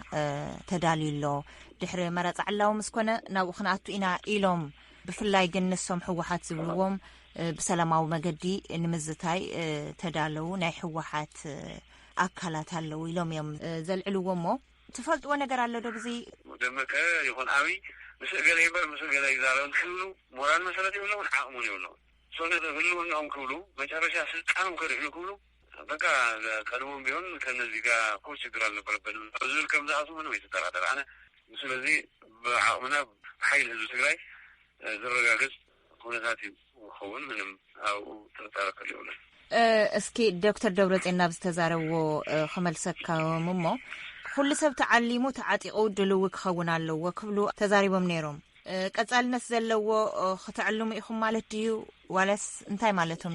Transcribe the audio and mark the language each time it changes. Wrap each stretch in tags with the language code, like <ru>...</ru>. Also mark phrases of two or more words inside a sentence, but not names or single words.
<ti>ተዳልዩሎ ድሕሪ መረፃ ዕላዊ ምስ ኮነ ናብኡ ክንኣቱ ኢና ኢሎም ብፍላይ ግን ንሶም ሕወሓት ዝብልዎም ብሰላማዊ መገዲ ንምዝታይ ተዳለዉ ናይ ሕወሓት ኣካላት ኣለዉ ኢሎም እዮም ዘልዕልዎ እሞ ትፈልጥዎ ነገር ኣሎ ዶ ብዚ ደመቀ ይኹን ዓብይ ምስ ገለ ይበር ምስ ገለ ይዛረብ ክብሉ ሞራል መሰረት የብለውን ዓቕሙን የብለውን ሰውነት ህልውናኦም ክብሉ መጨረሻ ስልጣኖም ከሪሕሉ ክብሉ በቃ</ti> <am>ቀድሞም ቢሆን ከነዚህ ጋር እኮ ችግር አልነበረብንም</am> <ti>ዝብል ከም ዝኣቱ ምንም የተጠራጠረ ኣነ ስለዚ ብዓቕምና ብሓይል ህዝቢ ትግራይ ዝረጋገፅ ኩነታት ይኸውን ምንም ኣብኡ ጥርጣረ ከል የብለን እስኪ ዶክተር ደብረፅዮን ናብ ዝተዛረብዎ ክመልሰካዮም እሞ ኩሉ ሰብ ተዓሊሙ ተዓጢቑ ድልው ክኸውን ኣለዎ ክብሉ ተዛሪቦም ነይሮም ቀጻልነት ዘለዎ ክትዕልሙ ኢኹም ማለት ድዩ ዋላስ እንታይ ማለቶም</ti>